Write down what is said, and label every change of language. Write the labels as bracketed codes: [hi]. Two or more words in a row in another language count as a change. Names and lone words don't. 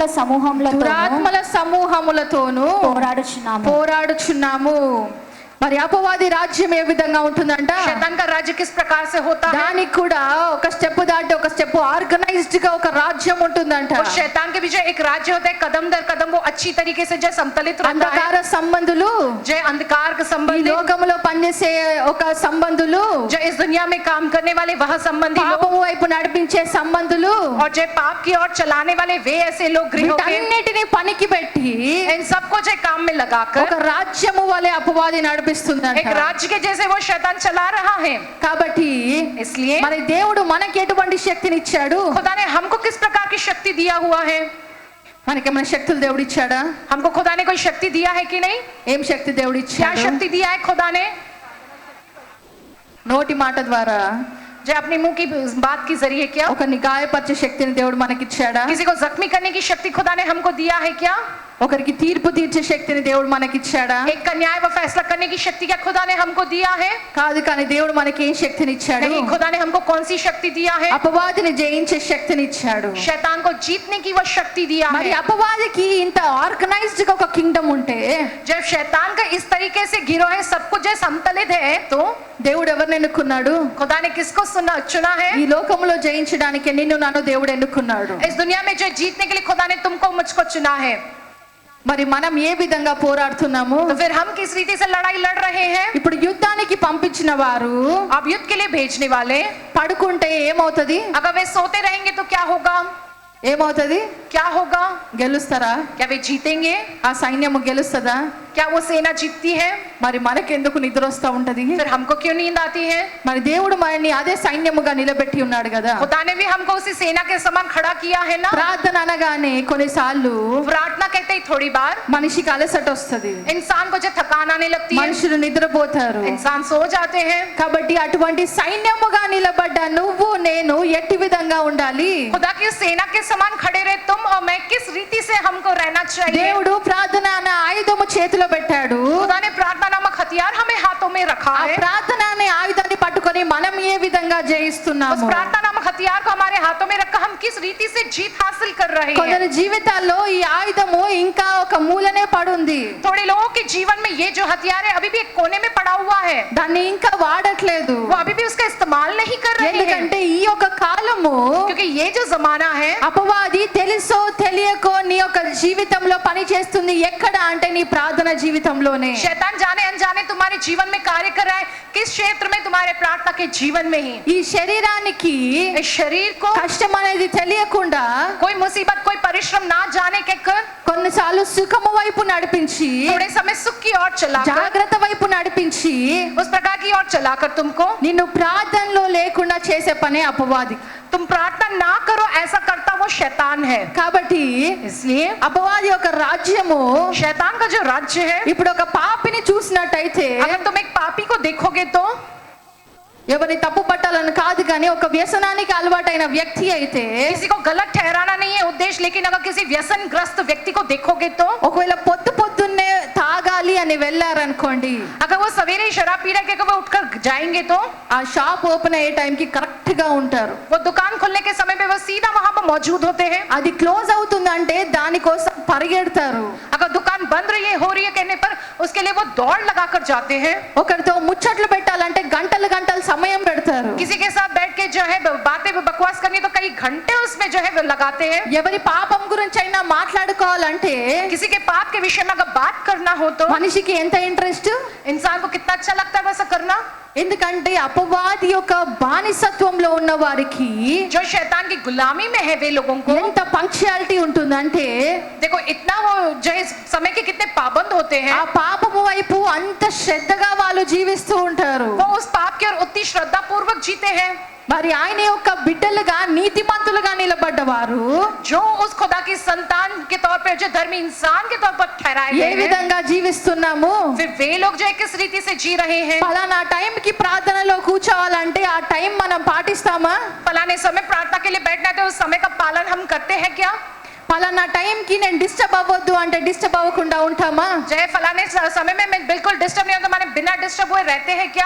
[te] సమూహములతోనూ పోరాడుచున్నాము. మరి అపవాది రాజ్యం ఏ విధంగా ఉంటుందంట? [hi] शैतान का राज्य किस प्रकार से होता है? [te] దానికి కూడా ఒక స్టెప్ దాటి ఒక [en] step organized [te] గా ఒక రాజ్యం ఉంటుందంట. [hi] और शैतान के भी जो एक राज्य होता है, कदम दर कदम वो अच्छी तरीके से जो संतुलित रहता है। [te] అంధకార సంబంధులు, [hi] जो अंधकार के [te] ఈ [hi] संबंधी, [te] లోకములో పనిచేసే ఒక సంబంధులు, [hi] जो इस दुनिया में काम करने वाले वह संबंधी लोग, [te] పాపము వైపు నడిపించే సంబంధులు, [hi] और जो पाप की ओर चलाने वाले वे ऐसे लोग गृहों के, [te] వీటన్నిటిని పనికి పెట్టి [hi] इन सबको जो काम में लगाकर [te] ఒక రాజ్యము వలె అపవాది నడిపిస్తుందంట. [hi] एक राज्य के जैसे वो शैतान चला रहा है। [te] కాబట్టి [hi] इसलिए [te] మరి దేవుడు మనకి ఎటువంటి శక్తిని ఇచ్చాడు? [hi] खुदा ने हमको किस प्रकार की शक्ति दिया हुआ है? [te] మనకేమైనా శక్తులు దేవుడు ఇచ్చాడా? [hi] हमको खुदा ने कोई शक्ति दिया है कि नहीं? [te] ఏం శక్తి దేవుడు [hi] क्या [te] ఇచ్చాడు? [hi] शक्ति दिया है खुदा ने? [te] నోటి మాట ద్వారా, [hi] जो अपने मुंह की बात के जरिए क्या [te] ఒక గాయపరిచే శక్తిని దేవుడు మనకి ఇచ్చాడా? [hi] किसी को जख्मी करने की शक्ति खुदा ने हमको दिया है क्या? [te] ఒకరికి తీర్పు తీర్చే శక్తిని దేవుడు మనకిచ్చాడా? [hi] एक का न्याय व फैसला करने की शक्ति क्या खुदा ने हमको दिया है? [te] కాదు, కానీ దేవుడు మనకి ఏం శక్తిని ఇచ్చాడు? [hi] नहीं, खुदा ने हमको कौन सी शक्ति दिया है? [te] అపవాదిని జయించే శక్తిని ఇచ్చాడు. [hi] शैतान को जीतने की वो शक्ति दिया [te] మరి [hi] है. [te] అపవాదికి ఇంత ఆర్గనైజ్డ్ గా ఒక కింగ్డమ్ ఉంటే, [hi] जब शैतान का इस तरीके से गिरोह है, सब कुछ जो संतुलित है, तो [te] దేవుడు ఎవరిని ఎన్నుకున్నాడు? [hi] खुदा ने किसको चुना है? [te] ఈ లోకంలో జయించడానికి నిన్ను నన్ను దేవుడు ఎన్నుకున్నాడు. [hi] इस दुनिया में जो जीतने के लिए खुदा ने तुमको मुझको चुना है. [te] మరి మనం ఏ విధంగా పోరాడుతున్నాము? [hi] तो फिर हम किस रीति से लड़ाई लड़ रहे हैं? [te] ఇప్పుడు యుద్ధానికి పంపించిన వారు [hi] अब युद्ध के लिए भेजने वाले [te] పడుకుంటే ఏమవుతది? [hi] अगर वे सोते रहेंगे तो क्या होगा? [te] ఏమవుతది? [hi] क्या होगा? [te] గెలుస్తారా? [hi] क्या वे जीतेंगे? [te] ఆ సైన్యము గెలుస్తదా? [hi] क्या वो सेना जीतती है? [te] మరి మనకెందుకు నిద్ర వస్తా ఉంటది? [hi] फिर हमको क्यों नींद आती है? [te] మరి దేవుడు మనల్ని అదే సైన్యముగా నిలబెట్టి ఉన్నాడు కదా. [hi] खुदा ने भी हमको उसी सेना के समान खड़ा किया है ना. [te] ప్రార్థన అనగానే కొన్నిసార్లు [hi] प्रार्थना कहते ही थोड़ी बार [te] మనిషికి అలసట వస్తది, [hi] इंसान को जो थकान आने लगती है, [te] మనుషులు నిద్రపోతారు. [hi] इंसान सो जाते हैं. [te] కాబట్టి అటువంటి సైన్యముగా నిలబడ్డ నువ్వు నేను ఎట్టి విధంగా ఉండాలి? [hi] खुदा की सेना के समान खड़े रहे तुम और मैं, किस रीति से हमको रहना चाहिए? [te] దేవుడు ప్రార్థన అనే ఆయుధము చేతిలో పెట్టాడు. [hi] खुदा ने प्रार्थना नामक हथियार हमें हाथों में रखा [te] ఆ [hi] है. [te] ప్రార్థన అనే ఆయుధాన్ని పట్టుకొని మనం ఏ విధంగా [hi] उस [te] జయిస్తున్నాము? [hi] प्रार्थना नामक हथियार को हमारे हाथों में रखकर हम किस रीति से जीत हासिल कर रहे हैं? [te] కొందరి జీవితాల్లో ఈ ఆయుధము ఇంకా ఒక మూలనే పడుంది. [hi] थोड़े लोगों के जीवन में ये जो हथियार है अभी भी एक कोने में पड़ा हुआ है. [te] దాన్ని ఇంకా వాడట్లేదు. [hi] वो अभी भी उसका इस्तेमाल नहीं कर रहे हैं. [te] ఎందుకంటే ఈ యొక్క కాలము [hi] क्योंकि ये जो जमाना है, [te] అపవాది తెలుసో తెలియకో నీ యొక్క జీవితంలో పని చేస్తుంది. ఎక్కడ అంటే నీ ప్రార్థన జీవితంలోనే. [hi] शैतान जाने अनजाने तुम्हारे जीवन में कार्य कर रहा है. किस क्षेत्र में? तुम्हारे प्रार्थना के जीवन में ही. [te] ఈ శరీరానికి [hi] इस शरीर को [te] కష్టం అనేది తెలియకుండా [hi] कोई मुसीबत, कोई परिश्रम ना जाने के कर [te] కొన్నిసార్లు సుఖము వైపు నడిపించి, [hi] थोड़े समय सुख की ओर चलाकर, [te] జాగ్రత్త వైపు నడిపించి [hi] उस प्रकार की ओर चलाकर तुमको, [te] నిన్ను ప్రార్థనలో లేకుండా చేసే పనే అపవాది. [hi] तुम प्रार्थना ना करो ऐसा करता वो शैतान है. [te] కాబట్టి [hi] इसलिए [te] అపవాది యొక్క రాజ్యము [hi] शैतान का जो राज्य है, [te] ఇప్పుడు ఒక పాపిని చూసినట్టయితే, [hi] अगर तुम एक पापी को देखोगे तो, [te] ఎవరిని తప్పు పట్టాలని కాదు కానీ ఒక వ్యసనానికి అలవాటైన వ్యక్తి అయితే, [hi] किसी को गलत ठहराना नहीं है उद्देश्य, लेकिन अगर किसी व्यसनग्रस्त व्यक्ति को देखोगे तो, [te] ఒకవేళ పొద్దున్నే తాగాలి అని వెళ్ళారనుకోండి, [hi] अगर वो सवेरे शराब पी रहे कि वो उठकर जाएंगे तो, [te] ఆ [en] shop open [te] అయ్యే టైంకి కరెక్ట్ గా ఉంటారు. [hi] वो दुकान खुलने के समय पे वो सीधा वहां पर मौजूद होते हैं. [te] అది క్లోజ్ అవుతుందంటే దానికోసం పరిగెడతారు. [hi] अगर दुकान बंद हो रही है कहने पर उसके लिए वो दौड़ लगाकर जाते हैं. [te] ఒకరితో ముచ్చట్లు పెట్టాలంటే గంటలు గంటలు సమయం పెడతారు. [hi] किसी के साथ बैठ के जो है बातें बकवास करनी तो कई घंटे उसमें जो है वो लगाते हैं. [te] ఎవరి పాపం గురించి అయినా మాట్లాడుకోవాలంటే [hi] किसी के पाप के विषय में अगर बात करना हो तो [te] మనిషికి ఎంత ఇంట్రెస్ట్? [hi] इंसान को कितना अच्छा लगता है वैसा करना. [te] ఎందుకంటే అపవాది యొక్క బానిసత్వంలో ఉన్న వారికి [hi] जो शैतान की गुलामी में है वे लोगों को, [te] ఎంత పంక్చువాలిటీ ఉంటుందంటే, [hi] देखो इतना वो जो है समय के कितने पाबंद होते हैं. [te] ఆ పాపము వైపు అంత శ్రద్ధగా వాళ్ళు జీవిస్తూ ఉంటారు. [hi] वो उस पाप की ओर उतनी श्रद्धा पूर्वक जीते हैं. [te] మరి ఆయన యొక్క బిడ్డలుగా నీతిమంతులుగా నిలబడ్డవారు [hi] जो उस खुदा की संतान के तौर पे, जो धर्मी इंसान के तौर पर ठहराए [te] ఏ [hi] गए हैं, [te] విధంగా జీవిస్తున్నాము? [hi] फिर वे लोग जो है किस रीति से जी रहे हैं. [te] పలానా టైంకి ప్రార్థనలో కూర్చోవాలంటే ఆ టైం మనం పాటిస్తామా? [hi] फलाने समय प्रार्थना के लिए बैठना है तो उस समय का पालन हम करते हैं क्या? [te] పలానా టైంకి నేను డిస్టర్బ్ అవ్వద్దు అంటే డిస్టర్బ్ అవ్వకుండా ఉంటామా? [hi] जय फलाने समय में मैं बिल्कुल डिस्टर्ब नहीं होता, मैंने बिना डिस्टर्ब हुए रहते हैं क्या?